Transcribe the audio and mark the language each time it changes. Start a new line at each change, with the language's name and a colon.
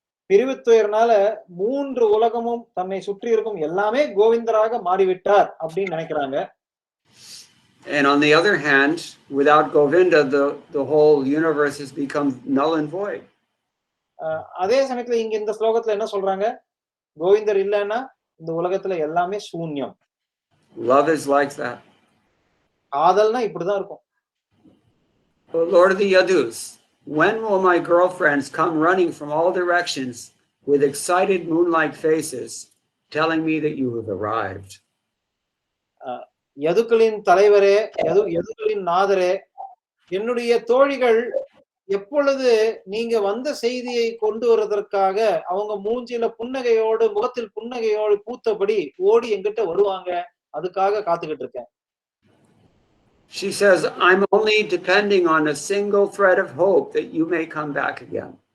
Tamil: பிரிவுத்துயர்னால 3 உலகமும் தன்னை சுற்றி இருக்கும் எல்லாமே கோவிந்தராக மாறிவிட்டார் அப்படின்னு நினைக்கிறாங்க.
English: And on the other hand, without Govinda, the whole universe has become null and void.
Tamil: அதே சமயத்துல இங்க இந்த ஸ்லோகத்துல என்ன சொல்றாங்க? கோவிந்தர் இல்லைன்னா இந்த உலகத்துல எல்லாமே சூன்யம்.
English: Love is like that.
Tamil: காதல்னா இப்படிதான் இருக்கும்.
English: O Lord of the Yadus, when will my girlfriends come running from all directions with excited moonlight faces, telling me that you have arrived?
Tamil: யதுக்களின் தலைவரே, யதுக்களின் நாதரே, என்னுடைய தோழிகள் எப்பொழுது நீங்க வந்த செய்தியை கொண்டு வருவதற்காக அவங்க மூஞ்சில புன்னகையோடு, முகத்தில் புன்னகையோடு பூத்தபடி ஓடி என்கிட்ட வருவாங்க. அதுக்காக காத்துக்கிட்டு இருக்கேன்.
English: She says, I'm only depending on a single thread of hope that you may come back again.